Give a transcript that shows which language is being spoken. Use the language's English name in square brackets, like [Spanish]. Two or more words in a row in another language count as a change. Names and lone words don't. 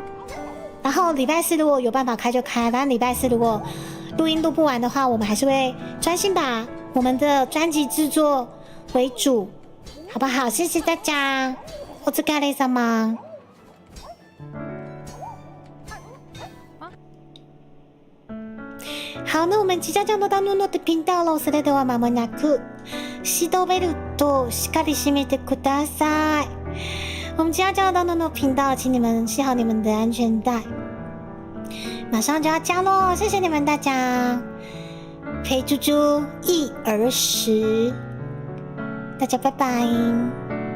[Chinese] 然后礼拜四如果有办法开就开，但礼拜四如果录音录不完的话，我们还是会专心把我们的专辑制作为主，好不好？谢谢大家，お疲れ様。好，那我们即将降落到诺诺的频道喽。 [Japanese] それでは間もなくシートベルトをしっかり締めてください。 [Chinese] 我们即将降落到诺诺频道，请你们系好你们的安全带，马上就要降落，谢谢你们大家，陪猪猪一儿时，大家拜拜。